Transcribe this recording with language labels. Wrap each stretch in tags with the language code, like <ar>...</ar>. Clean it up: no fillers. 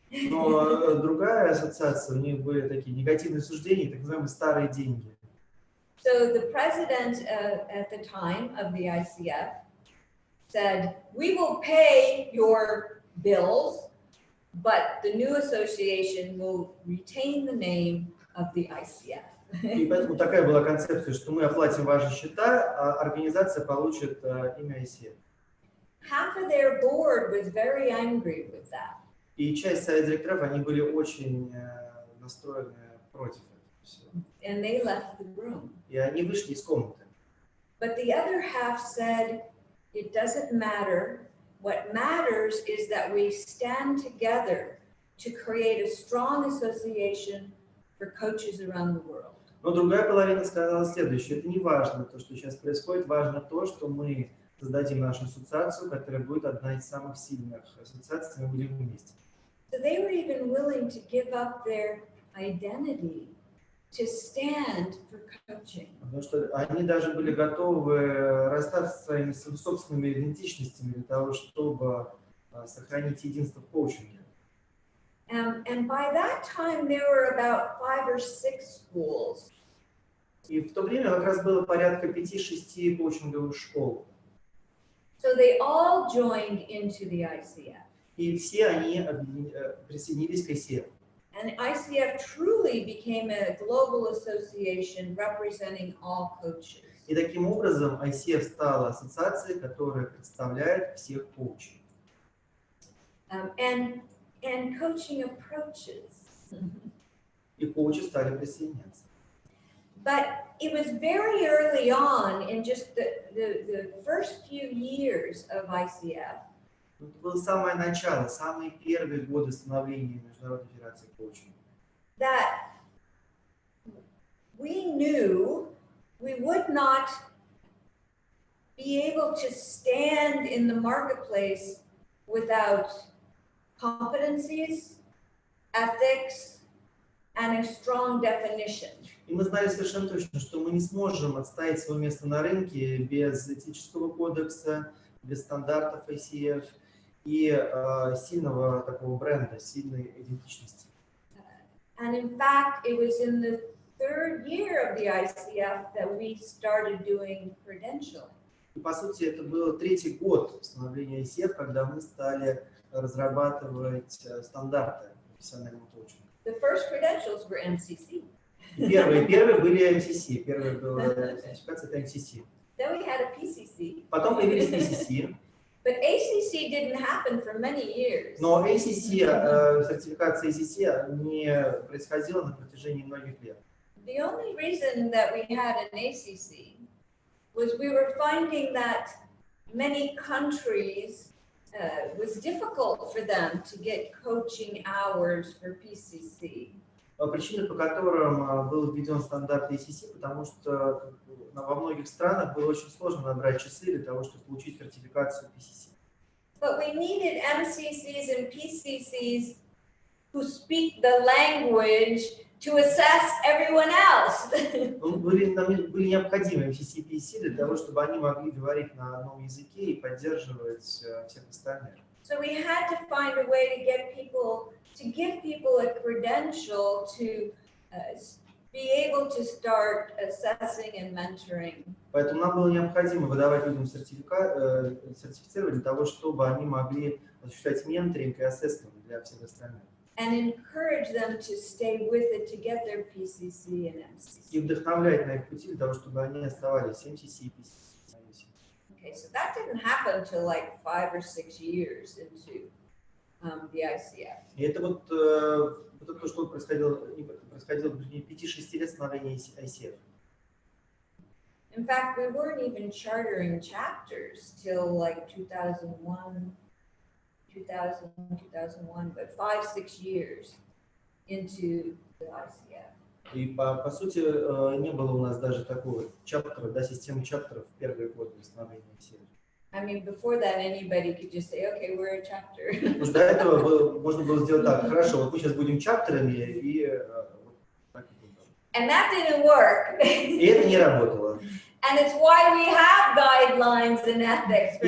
<ru>Но другая ассоциация, у них были такие негативные суждения, так называемые старые деньги.</ru> <en>So the president at the time of the ICF said, we will pay your bills, but the new association will retain the name of the ICF.</en> <ru>И поэтому такая была концепция, что мы оплатим ваши счета, а организация получит имя ICF.</ru> <en>Half of their board was very angry with that.</en> <ru>И часть совета директоров, они были очень настроены против этого всего.</ru> <en>And they left the room.</en> <ru>И они вышли из комнаты.</ru> <en>But the other half said, it doesn't matter. What matters is that we stand together to create a strong association for coaches around the world.</en> <ru>Но другая половина сказала следующее. Это не важно, то, что сейчас происходит. Важно то, что мы создадим нашу ассоциацию, которая будет одна из самых сильных ассоциаций, мы будем вместе.</ru> <en>So they were even willing to give up their identity to stand for coaching.</en> <ru>Потому что они даже были готовы расстаться со своими собственными идентичностями для того, чтобы сохранить единство в коучинге.</ru> <en>And by that time there were about 5 or 6 schools.</en> <ru>И в то время как раз было порядка 5-6 коучинговых школ.</ru> <en>So they all joined into the ICF.</en> <ru>И все они присоединились к ICF.</ru> <en>And ICF truly became a global association representing all coaches.</en> <ru>И таким образом ICF стала ассоциацией, которая представляет всех коучей.</ru> <en>And coaching approaches.</en> <ru>И коучи стали присоединяться.</ru> <en>But it was very early on in just the first few years of ICF.</en> <ru>Это было самое начало, самые первые годы становления Международной федерации коучинга.</ru> <en>That we knew we would not be able to stand in the marketplace without competencies, ethics, and a strong definition.</en> <ru>И мы знали совершенно точно, что мы не сможем отстоять свое место на рынке без этического кодекса, без стандартов ICF и сильного такого бренда, сильной идентичности.</ru> <en>And in fact, it was in the 3rd year of the ICF that we started doing credentialing.</en> <ru>И по сути это был 3-й год становления ICF, когда мы стали разрабатывать стандарты профессионального коучинга.</ru> <en>The first credentials were MCC.</en> <ru>Первые были MCC, первая была сертификация это MCC.</ru> <en>Then we had a PCC.</en> <ru>Потом появились PCC.</ru> <en>But ACC didn't happen for many years.</en> <ru>Но ACC, сертификация ACC не происходила на протяжении многих лет.</ru> <en>The only reason that we had an ACC was we were finding that many countries was difficult for them to get coaching hours for PCC.</en> <ru>Причины, по которым был введен стандарт ACC, потому что во многих странах было очень сложно набрать часы для того, чтобы получить сертификацию PCC.</ru> <en>But we needed MCCs and PCCs who speak the language to assess everyone else.</en> <ru>Нам были необходимы MCCPC для того, чтобы они могли говорить на одном языке и поддерживать всех остальных.</ru> <en>So we had to find a way to get people, to give people a credential to be able to start assessing and mentoring.</en> <ru>Поэтому нам было необходимо выдавать людям сертифицировать для того, чтобы они могли осуществлять менторинг и ассессмент для всех остальных.</ru> <en>And encourage them to stay with it to get their PCC and MCC.</en> <ru>И вдохновлять на их пути для того, чтобы они оставались MCC и PCC.</ru> <en>Okay, so that didn't happen until like 5 or 6 years into the ICF.</en> <ru>И это вот то, что происходило в течение 5-6 лет становления ICF.</ru> <en>In fact, we weren't even chartering chapters till like 2001, but 5-6 years into the ICF.</en> <ru>И по сути не было у нас даже такого чаптера, да, системы чаптеров в первые годы становления ICF.</ru> <en>I mean, before that, anybody could just say, okay, we're a chapter.</en> <ru>Потому что до этого можно было сделать так: хорошо, вот мы сейчас будем чаптерами, и так и было.</ru> <en>And that didn't work.</en> <ru>И это не работало.</ru> <en>And it's why we have guidelines and ethics for</en>